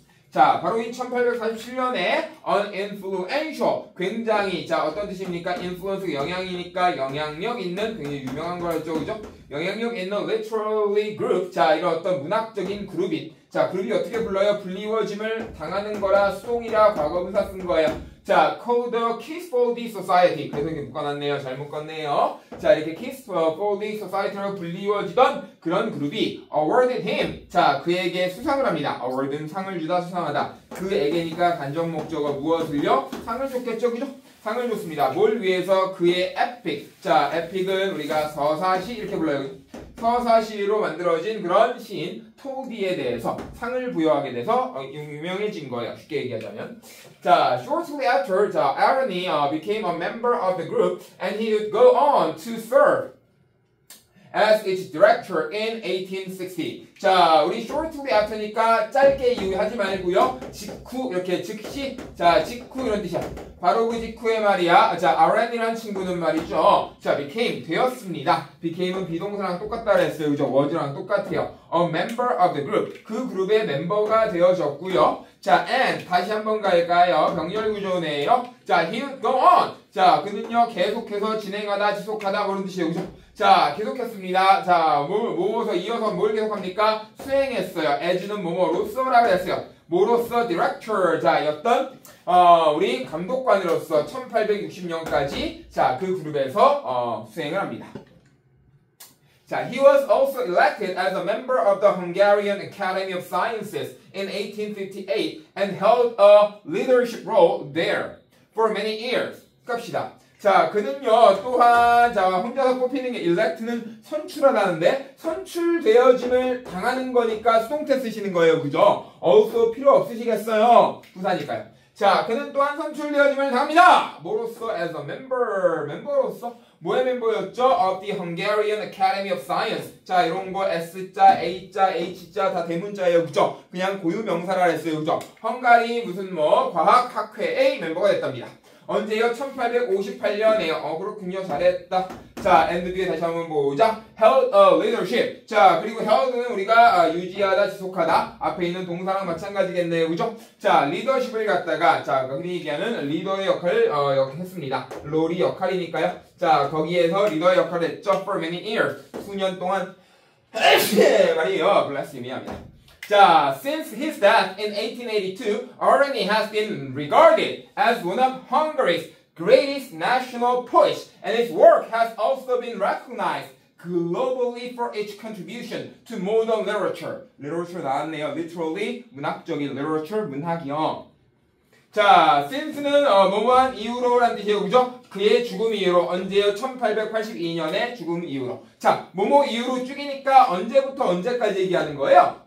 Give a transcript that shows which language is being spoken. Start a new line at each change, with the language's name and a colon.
Korean: 자, 바로 이 1847년에 uninfluential, 굉장히, 자, 어떤 뜻입니까? influence, 영향이니까 영향력 있는 굉장히 유명한 거였죠. 그죠? 영향력 있는
English: literary group,
Korean: 자, 이런 어떤 문학적인 그룹인, 자, 그룹이 어떻게 불러요? 불리워짐을 당하는 거라 수동이라 과거분사 쓴 거예요.
English: 자, called the Kisfoldy Society.
Korean: 그래서 이렇게 묶어놨네요. 잘 묶었네요. 자, 이렇게 Kisfoldy Society로 불리워지던 그런 그룹이
English: awarded him.
Korean: 자, 그에게 수상을 합니다. award는 상을 주다, 수상하다. 그에게니까 간접 목적어 무엇을요? 상을 줬겠죠, 그죠? 상을 줬습니다. 뭘 위해서? 그의 epic. 자, epic은 우리가 서사시 이렇게 불러요. 서사시로 만들어진 그런 시인 토디에 대해서 상을 부여하게 돼서 유명해진 거예요. 쉽게 얘기하자면.
English: 자, shortly after, 자, Arany became a member of the group and he would go on to serve as its director in 1860.
Korean: 자, 우리
English: shortly after
Korean: 니까 짧게 이유하지 말고요. 직후 이렇게 즉시 자, 직후 이런 뜻이야. 바로 그 직후에 말이야. 자, RN이라는 친구는 말이죠. 자, became 되었습니다. became은 비동사랑 똑같다 그랬어요. 그죠? was랑 똑같아요.
English: A member of the group.
Korean: 그 그룹의 멤버가 되어졌고요. 자, and 다시 한번 갈까요? 병렬 구조네요.
English: 자, he would go on.
Korean: 자, 그는요 계속해서 진행하다, 지속하다 그런 뜻이에요. 그죠? 자, 계속했습니다. 자, 뭐뭐서 이어서 뭘 계속합니까? 수행했어요. as는 뭐뭐로서라고 했어요. 뭐로서 director 자, 였던 우리 감독관으로서 1860년까지 자, 그 그룹에서 수행을 합니다.
English: 자, he was also elected as a member of the Hungarian Academy of Sciences in 1858 and held a leadership role there for many years.
Korean: 갑시다. 자, 그는요 또한 자, 혼자서 뽑히는 게 elect는 선출하다는데 선출되어짐을 당하는 거니까 수동태 쓰시는 거예요. 그죠? also 필요 없으시겠어요? 부사니까요. 자, 그는 또한 선출되어짐을 당합니다. 뭐로서?
English: as a member.
Korean: 멤버로서 뭐의 멤버였죠?
English: of the Hungarian Academy of Science.
Korean: 자, 이런 거 S자, A자, H자 다 대문자예요. 그죠? 그냥 고유명사라 했어요. 그죠? 헝가리 무슨 뭐 과학학회의 멤버가 됐답니다. 언제요? 1858년에요. 그렇군요. 잘했다. 자, and 뒤에 다시 한번 보자.
English: held a leadership.
Korean: 자, 그리고 held는 우리가 유지하다, 지속하다. 앞에 있는 동사랑 마찬가지겠네요. 그죠? 자, 리더십을 갖다가 자, 흔히 얘기하는 리더의 역할을 했습니다. 롤이 역할이니까요. 자, 거기에서 리더의 역할을 했죠.
English: for many years.
Korean: 수년 동안 말이에요.
English: bless you.
Korean: 미안합니다.
English: 자, since his death in 1882, Arani has been regarded as one of Hungary's greatest national poets, and his work has also been recognized globally for its contribution to modern literature.
Korean: literature 나왔네요. literally, 문학적인 literature, 문학이요. 자, since는 뭐뭐한 이후로란 뜻이에요. 그죠? 그의 죽음 이후로. 언제요? 1882년에 죽음 이후로. 자, 뭐뭐 이후로 쭉이니까 언제부터 언제까지 얘기하는 거예요?